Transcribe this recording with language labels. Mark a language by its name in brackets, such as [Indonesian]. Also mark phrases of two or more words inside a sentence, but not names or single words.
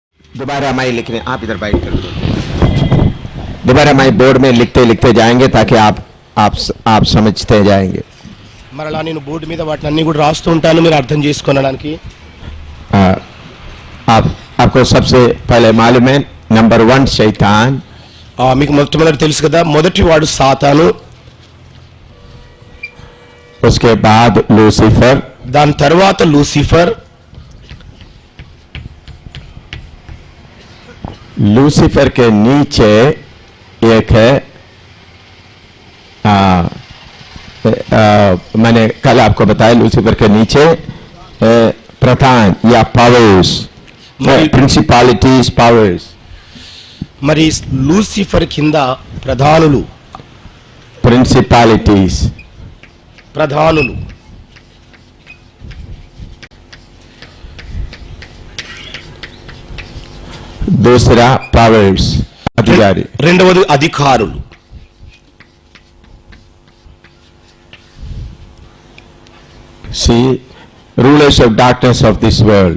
[Hindi] दोबारा मैं लिखने, आप इधर बाइट कर दो। दोबारा मैं बोर्ड में लिखते लिखते जाएंगे ताकि आप समझते जाएंगे। [Telugu] మరలా నేను బోర్డు మీద వాటిని అన్ని కూడా రాస్తూ ఉంటాను, మీరు అర్థం చేసుకోవడానికి। [Hindi] आपको सबसे पहले मालूम है नंबर 1 शैतान। [Telugu] మీకు మొట్టమొదటి తెలుసు కదా, మొదటి వాడు సాతాను, [Hindi] उसके बाद लूसीफर, [Telugu] దాని తర్వాత లూసిఫర్। [Hindi] लूसीफर के नीचे एक है, मैंने कल आपको बताया, लूसीफर के नीचे प्रधान या पावर्स, [English] principalities powers. [Telugu] మరి లూసిఫర్ కింద ప్రధానులు, [Hindi] प्रिंसिपालिटीज [Telugu] ప్రధానులు। [Hindi] दूसरा पावर्स, अधिकारी। [Telugu] రెండవది అధికారులు। [English] सी rulers of darkness of this world।